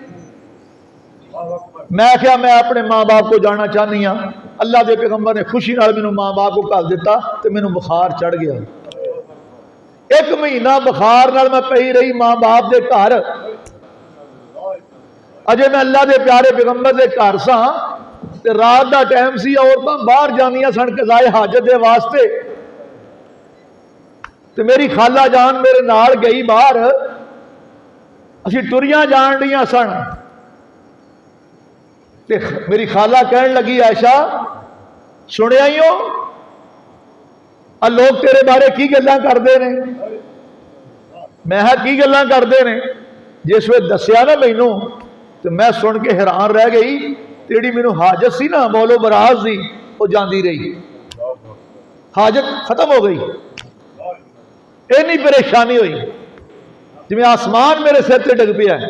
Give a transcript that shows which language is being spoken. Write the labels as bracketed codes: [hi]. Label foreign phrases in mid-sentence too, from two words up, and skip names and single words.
[pa] میں کیا میں اپنے ماں باپ کو جانا چاہنی ہاں، اللہ کے پیغمبر نے خوشی نال مینوں ماں باپ کو گھل دتا تو مینوں بخار چڑھ گیا. ایک مہینہ بخار نال میں پئی رہی ماں باپ کے گھر، اجے میں اللہ کے پیارے پیغمبر کے گھر سا تے رات دا ٹائم سی، عورتاں باہر جانیاں سن قضائے حاجت دے واسطے، تے میری خالہ جان میرے نال گئی باہر، اسی ٹریاں جان ڈیاں سن، تے میری خالہ کہن لگی عائشہ سنیا ہی ہو لوگ تیرے بارے کی گلاں کردے نے؟ میں کی گلاں کردے نے؟ جس وقت دسیا نا مینوں تو میں سن کے حیران رہ گئی، تیری مینوں حاجت سی نا مول و براز دی وہ جاندی رہی، حاجت ختم ہو گئی، اینی پریشانی ہوئی جی آسمان میرے سر تے ڈگ پیا ہے۔